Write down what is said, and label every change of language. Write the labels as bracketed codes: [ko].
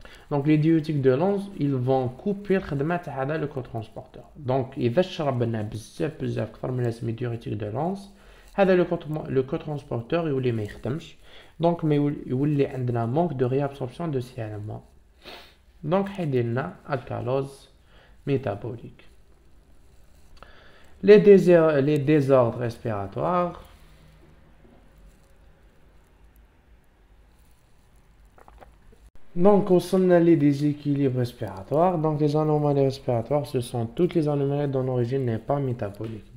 [fr] Donc les diurétiques de l'anse ils vont couper [ar] الخدمة تاع هذا [fr] le cotransporteur. [ar] donc إذا شربنا بزاف أكثر من لازم [fr] diurétique de l'anse [ar] هذا [fr] le cotransporteur [ar] يولي ما يخدمش donc ما يولي عندنا [fr] manque de réabsorption de Cl-. donc [ar] حيدير لنا [fr] alcalose métabolique. Les désordres respiratoires. Donc, [ar] وصلنا [fr] les déséquilibres respiratoires. Donc, les anomalies respiratoires, ce sont toutes les anomalies dont l'origine n'est pas métabolique.